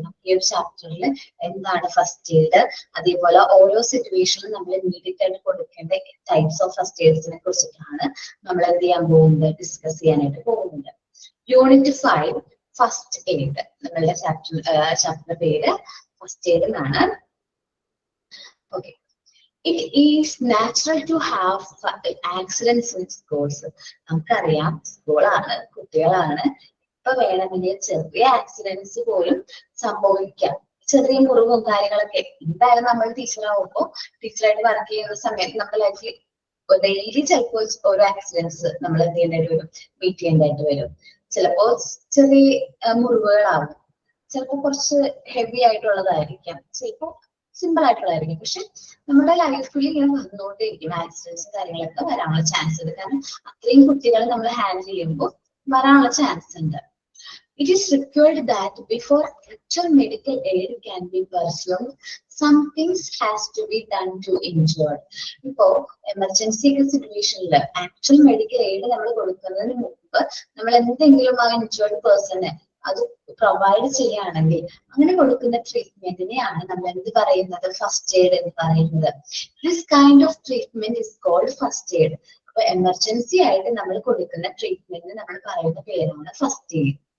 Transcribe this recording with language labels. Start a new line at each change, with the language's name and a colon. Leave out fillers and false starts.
Malayalam: നമുക്ക് ഈ ഒരു ചാപ്റ്ററിൽ എന്താണ് ഫസ്റ്റ് എയ്ഡ്, അതേപോലെ ഓരോ സിറ്റുവേഷനിലും നമ്മൾ ഇമ്മീഡിയറ്റ് ആയിട്ട് കൊടുക്കേണ്ട ടൈപ്സ് ഓഫ് ഫസ്റ്റ് എയ്ഡ്സിനെ കുറിച്ചിട്ടാണ് നമ്മൾ എന്ത് ചെയ്യാൻ പോകുന്നത്, ഡിസ്കസ് ചെയ്യാനായിട്ട് പോകുന്നത്. Unit 5 first aid. നമ്മളുടെ ചാപ്റ്ററിന്റെ പേര് ഫസ്റ്റ് എയ്ഡ് എന്നാണ്.
English: Okay, it is natural to have accidents in schools.
Malayalam: നമുക്കറിയാം, സ്കൂളാണ്, കുട്ടികളാണ്. ഇപ്പൊ വേണമെങ്കിൽ ചെറിയ ആക്സിഡൻസ് പോലും സംഭവിക്കാം. ചെറിയ മുറിവും കാര്യങ്ങളൊക്കെ. എന്തായാലും നമ്മൾ ടീച്ചറാകുമ്പോൾ, ടീച്ചറായിട്ട് വർക്ക് ചെയ്യുന്ന സമയത്ത് നമ്മുടെ ലൈഫിൽ ഡെയിലി ചിലപ്പോൾ ഓരോ ആക്സിഡൻസ് നമ്മൾ എന്ത് ചെയ്യേണ്ടതായിട്ട് വരും, മീറ്റ് ചെയ്യേണ്ടതായിട്ട് വരും. ചിലപ്പോ ചെറിയ മുറിവുകളാവും, ചിലപ്പോൾ കുറച്ച് ഹെവി ആയിട്ടുള്ളതായിരിക്കാം, ചിലപ്പോ സിമ്പിൾ ആയിട്ടുള്ളതായിരിക്കും. പക്ഷെ നമ്മുടെ ലൈഫിൽ ഇങ്ങനെ വന്നുകൊണ്ടേയിരിക്കും ആക്സിഡൻസ് കാര്യങ്ങളൊക്കെ വരാനുള്ള ചാൻസ് ഉണ്ട്. കാരണം അത്രയും കുട്ടികളെ നമ്മൾ ഹാൻഡിൽ ചെയ്യുമ്പോൾ വരാനുള്ള ചാൻസ് ഉണ്ട്.
English: It is required that before actual medical aid can be pursued, some things has to be done to injured.
Malayalam: ഇപ്പോ എമർജൻസി സിറ്റുവേഷനിൽ ആക്ച്വൽ മെഡിക്കൽ എയ്ഡ് നമ്മൾ കൊടുക്കുന്നതിന് മുമ്പ് നമ്മൾ എന്തെങ്കിലും ആ ഇൻജേർഡ് പേഴ്സണ് അത് പ്രൊവൈഡ് ചെയ്യുകയാണെങ്കിൽ അങ്ങനെ കൊടുക്കുന്ന ട്രീറ്റ്മെന്റിനെയാണ് നമ്മൾ എന്ത് പറയുന്നത്, ഫസ്റ്റ് എയ്ഡ് എന്ന് പറയുന്നത്.
English: This kind of treatment is called first aid.
Malayalam: അപ്പൊ എമർജൻസി ആയിട്ട് നമ്മൾ കൊടുക്കുന്ന ട്രീറ്റ്മെന്റ് നമ്മൾ പറയുന്ന പേരാണ് ഫസ്റ്റ് എയ്ഡ്.